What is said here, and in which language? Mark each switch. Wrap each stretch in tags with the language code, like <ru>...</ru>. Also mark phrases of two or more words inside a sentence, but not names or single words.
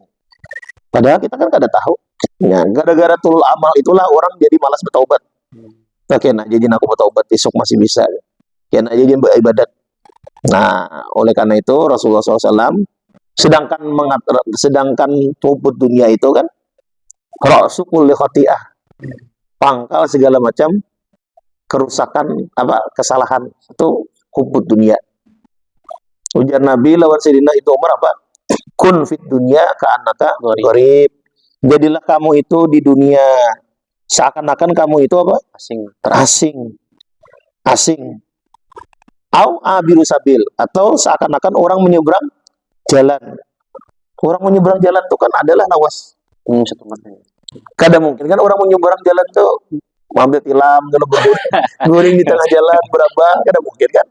<bjn>Padahal kita kan kada tahu. Ya, gara-gara</bjn> <ar>طول الأمل</ar> <bjn>itulah orang jadi malas bertaubat. Oke, nah jadi aku bertaubat esok masih bisa. Kena jadi beribadat. Nah, oleh karena itu Rasulullah SAW sedangkan</bjn> <ar>حب الدنيا</ar> <bjn>itu kan</bjn> <ar>رأس كل خطيئة,</ar> <bjn>pangkal segala macam kerusakan, kesalahan itu</bjn> <ar>حب الدنيا.</ar> <bjn>Ujar Nabi lawan Sayyidina itu Umar apa?</bjn> <ar>كن في الدنيا كأنك غريب.</ar> <bjn>Jadilah kamu itu di dunia seakan-akan kamu itu apa? Asing. Asing.</bjn> <ar>أو عابر سبيل, atau seakan-akan orang menyeberang jalan.</ar> <bjn>Orang menyeberang jalan itu kan adalah lawas. Kadang mungkin kan orang menyeberang jalan tuh ambil tilam, guring di tengah jalan berapa, kadang mungkin kan.</bjn>